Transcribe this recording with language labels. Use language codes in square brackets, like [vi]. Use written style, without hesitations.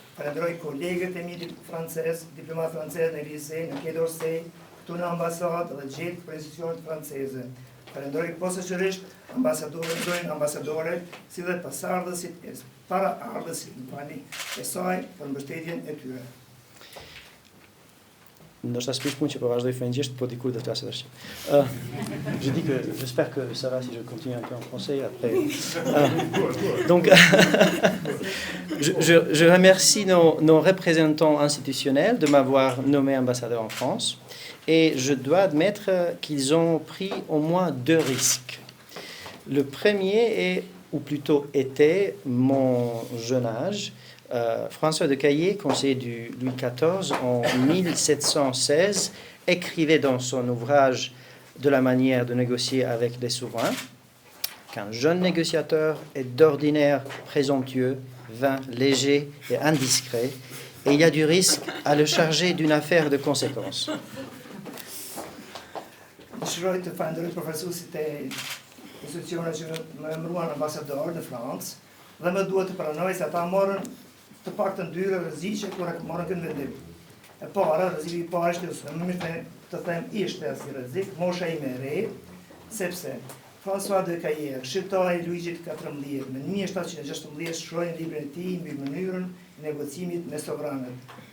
[sq] Falenderoj kolegët e mi francezë, diplomatë francezë në Elysee, në Quai d'Orsay, këtu në ambasadë dhe gjithë pozicionet franceze. Falenderoj posaçërisht ambasadore, si dhe pasardhësit e paraardhësit e saj për mbështetjen e tyre. Ndoshta s'pish punë që po vazhdoj frëngjisht, po dikur do të flasë tash. [fr] Je dis que j'espère que ça va si je continue un peu en français après. Donc, je remercie nos représentants institutionnels de m'avoir nommé ambassadeur en France. Et je dois admettre qu'ils ont pris au moins 2 risques. Le premier est, ou plutôt était, mon jeune âge. François de Caillé, conseiller du Louis XIV, en 1716, écrivait dans son ouvrage de la manière de négocier avec les souverains qu'un jeune négociateur est d'ordinaire présomptueux, vain, léger et indiscret, et il y a du risque à le charger d'une affaire de conséquence. [sq] Dëshiroj të falenderoj përfaqësuesit e institucioneve që më emëruan ambasador në Francë dhe më duhet të pranoj se ata morën të paktën 2 rreziqe kur morën këtë vendim. E para, rreziku i parë ishte të them ishte si rrezik mosha ime e re, sepse François de Caillé, shqiptari i Luigjit 14, në 1716 shkroi në librin e tij mbi mënyrën e negocimit me sovranët.